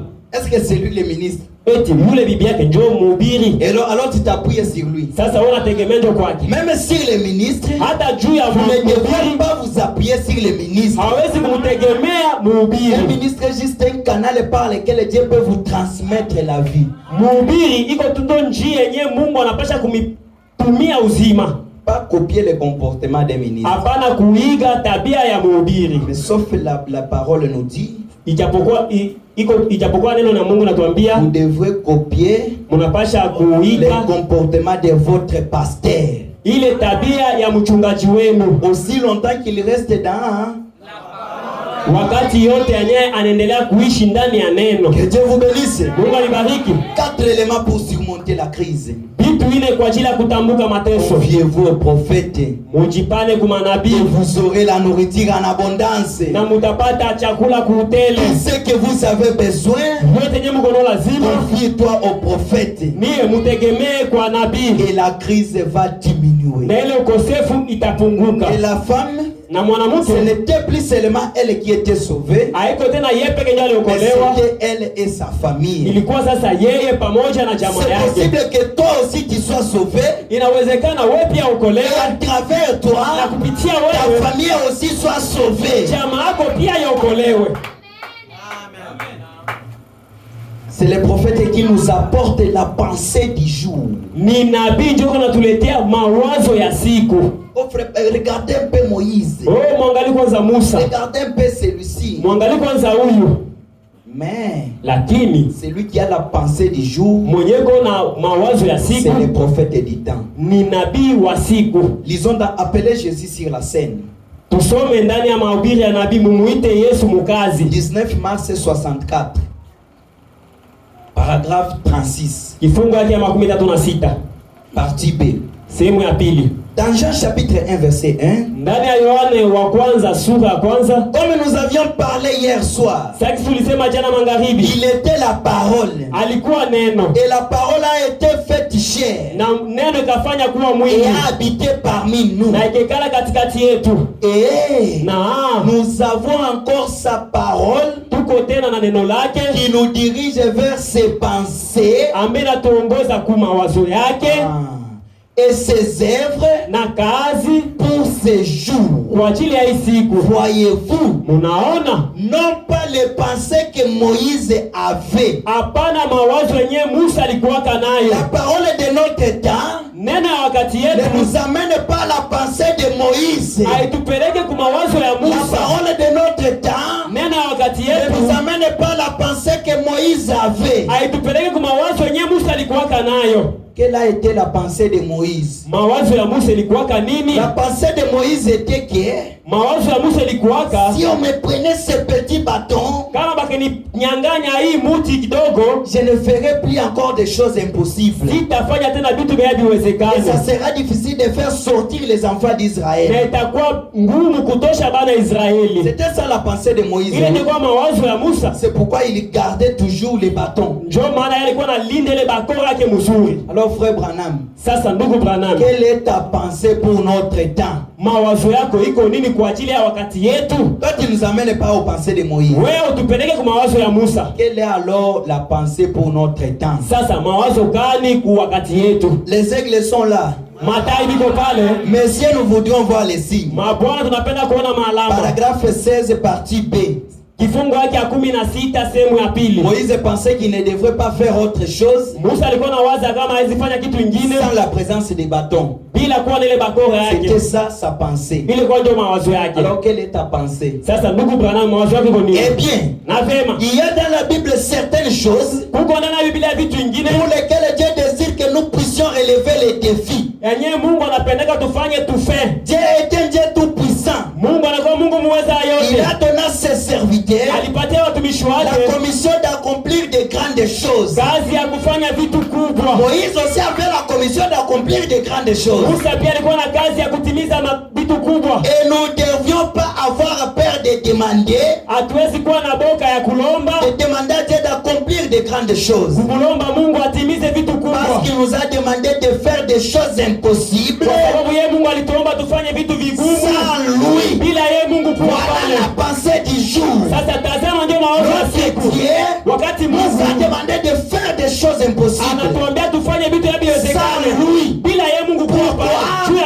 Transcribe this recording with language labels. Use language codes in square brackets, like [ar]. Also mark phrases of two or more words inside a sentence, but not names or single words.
[fr] Est-ce que c'est lui le ministre? [sw] Eti yule bibi yake njoo mhubiri. [fr] Et alors tu t'appuies sur lui. [sw] Sasa wewe unategemea njoo kwake. [fr] Même sur les ministres, [sw] Hata juu ya [fr] vous ne devez [sw] mhubiri [fr] pas vous appuyer sur les ministres. [sw] hawezi kumtegemea [fr] Un [sw] mhubiri. [fr] ministre est juste un canal par lequel Dieu peut vous transmettre la vie. [sw] Mhubiri iko tu ndo njia yenyewe Mungu anapasha kumitumia uzima. [fr] Pas copier le comportement des ministres. [sw] Hapana kuiga tabia ya mhubiri. [fr] Mais sauf la parole nous dit, [sw] Ijapokuwa neno na Mungu natuambia [fr] vous devrez copier [sw] mnapasha [fr] le [sw] kuiga [fr] comportement de votre pasteur. [sw] ile tabia ya mchungaji wenu, [fr] Aussi longtemps qu'il reste dans. [sw] wakati yote yenyewe anaendelea kuishi ndani ya neno. [fr] Que Dieu vous bénisse. [sw] Mungu alibariki. [fr] 4 éléments pour surmonter la crise. [sw] Vitu ine kwa ajili ya kutambuka mateso. [fr] Confiez-vous au prophète. [sw] Mujipane kwa [fr] Et [sw] manabii [fr] vous aurez la nourriture en abondance. [sw] na mutapata chakula kuhoteli. [fr] Tout ce que vous avez besoin, [sw] Yote yenyewe mkono lazima [fr] confie-toi au prophète. [sw] niye mutegemee kwa nabii, [fr] Et la crise va diminuer. [sw] na ile ukosefu itapunguka. [fr] Et la femme, [sw] na mwanamke [fr] ce n'était plus seulement elle qui était sauvée, [sw] haiko tena yeye peke yake [fr] mais [sw] aliokolewa, [fr] c'était elle et sa famille. [sw] ilikuwa sasa yeye pamoja na jamaa [fr] C'est [sw] yake. [fr] possible que toi aussi tu sois sauvé, [sw] Inawezekana wewe pia [fr] et [sw] ukolewe [fr] à travers toi, [sw] na kupitia [fr] ta [sw] wewe [fr] famille aussi soit sauvée. [sw] jamaa yako pia yaokolewe. [fr] C'est le prophète qui nous apporte la pensée du jour. [sw] Ni nabii ndio anatuletea mawazo ya siku. [fr] Oh frère, regardez un peu Moïse. [sw] Oh, mwangalie kwanza Musa, [fr] Regardez un peu celui-ci. [sw] mwangalie kwanza huyu. [fr] Mais [sw] Lakini [fr] celui qui a la pensée du jour, [sw] mwenyeko na mawazo ya [fr] c'est [sw] siku [fr] le prophète du temps. [sw] ni nabii wa siku. [fr] Lisons dans Appeler Jésus sur la scène. [sw] Tusome ndani ya mahubiri ya nabii mumuite Yesu mukazi. [fr] 19 mars 64. Paragraphe 36. [sw] Kifungu yake ya 36. [fr] Partie B. [sw] Sehemu ya pili. [fr] Dans Jean chapitre 1 verset 1. [sw] Ndani ya Yohane wa kwanza sura ya kwanza. [fr] Comme nous avions parlé hier soir, [sw] Sasa tulisema jana magharibi. [fr] il était la parole. [sw] Alikuwa neno. [fr] Et la parole a été faite chair. [sw] Na neno ikafanya kuwa [fr] Et [sw] mwili. [fr] a habité parmi nous. [sw] Na ikekala katikati yetu. [fr] Et [sw] Na [fr] nous avons encore sa parole [sw] tuko tena na neno lake [fr] qui nous dirige vers ses pensées [sw] ambaye natuongoza kwa mawazo yake [fr] et ses œuvres [sw] na kazi [fr] pour ces jours. [sw] kwa ajili ya hii siku. [fr] Voyez-vous, [sw] Munaona? [fr] non pas les pensées que Moïse avait. [sw] Hapana mawazo yenyewe Musa alikuwaka [fr] La [sw] nayo. [fr] parole de notre temps [sw] Neno ya wakati [fr] ne [sw] yetu [fr] nous amène pas à la pensée de Moïse. [sw] haitupeleke kwa mawazo ya [fr] La [sw] Musa. [fr] parole de notre temps [sw] Neno ya wakati [fr] ne [sw] yetu [fr] nous amène pas à la pensée que Moïse avait. [sw] haitupeleke kwa mawazo yenyewe Musa alikuwaka nayo. [fr] Quelle a été la pensée de Moïse? [sw] Mawazo ya Musa ilikuwaka nini? [fr] La pensée de Moïse était que [sw] Mawazo ya Musa ilikuwaka [fr] si on me prenait ce petit bâton, [sw] kama bakininyang'anya hii muti kidogo, [fr] je ne ferai plus encore des choses impossibles. [sw] sitafanya tena vitu vya [fr] Et ça [sw] viwezekana. [fr] sera difficile de faire sortir les enfants [sw] Na [fr] d'Israël. [sw] itakuwa ngumu kutosha bana Israeli. [fr] C'était ça la pensée de Moïse. [sw] Ile ilikuwa mawazo ya Musa. [fr] C'est pourquoi il gardait toujours les bâtons. [sw] Ndio maana yeye alikuwa analinda ile bakora yake mzuri. [fr] Alors frère Branham, [sw] Sasa ndugu Branham, [fr] quelle est ta pensée pour notre temps? [sw] mawazo yako iko nini kwa ajili ya wakati yetu? [fr] Toi tu ne nous amènes pas aux pensées de Moïse. [sw] Wewe utupeleke kwa mawazo ya Musa. [fr] Quelle est alors la pensée pour notre temps? [sw] Sasa mawazo gani kwa wakati yetu? [fr] Les aigles sont là. [sw] Matai biko pale. [fr] Messieurs, nous voudrions voir les signes. [sw] Mabwana tunapenda kuona maalama. [fr] Paragraphe 16, partie B. [sw] Kifungu yake ya 16 sehemu ya pili. [fr] Moïse pensait qu'il ne devrait pas faire autre chose [sw] Musa alikuwa na waza kama hawezi fanya kitu kingine [fr] sans la présence des bâtons. [sw] bila kuwa na ile bakora [fr] C'était [sw] yake. [fr] ça sa pensée. [sw] Ile kwa ndio mawazo yake. [fr] Alors quelle est ta pensée? [sw] Sasa ndugu Branham, mawazo yako iko nini? [fr] Eh bien, [sw] Na vema. [fr] il y a dans la Bible certaines choses [sw] Kuko ndani ya Biblia vitu vingine [fr] pour lesquelles Dieu désire que nous puissions relever les défis. [sw] yenyewe Mungu anapendeka tufanye tufe. [fr] Dieu est un Dieu tout puissant. [sw] Mungu anakuwa Mungu muweza [fr] Il [sw] yote. [fr] a donné à ses serviteurs [sw] Alipatia watumishi wake [fr] la commission d'accomplir de grandes choses. [sw] kazi ya kufanya vitu kubwa. [fr] Moïse aussi avait la commission d'accomplir de grandes choses. [sw] Musa pia alikuwa na kazi ya kutimiza vitu kubwa. [fr] Et nous ne devions pas avoir peur de demander, [sw] Hatuwezi kuwa na boka ya kulomba, [fr] de demander à Dieu d'accomplir de grandes choses. [sw] kulomba Mungu atimize vitu kubwa. [fr] Parce qu'il nous a demandé de faire des choses impossibles. [sw] Kwa sababu yeye Mungu alituomba tufanye vitu vigumu [fr] Sans lui. [sw] bila yeye Mungu kuwa [fr] Voilà [sw] pale. [fr] la pensée du jour. [sw] Sasa tazama ndio mawazo ya [fr] Notre [sw] siku. [fr] Dieu [sw] Wakati [fr] nous [sw] Mungu [fr] a demandé de faire des choses impossibles. [sw] anatuambia tufanye vitu [fr] Sans [sw] yavyowezekana [fr] lui. [sw] bila yeye Mungu kuwa pale. Juu ya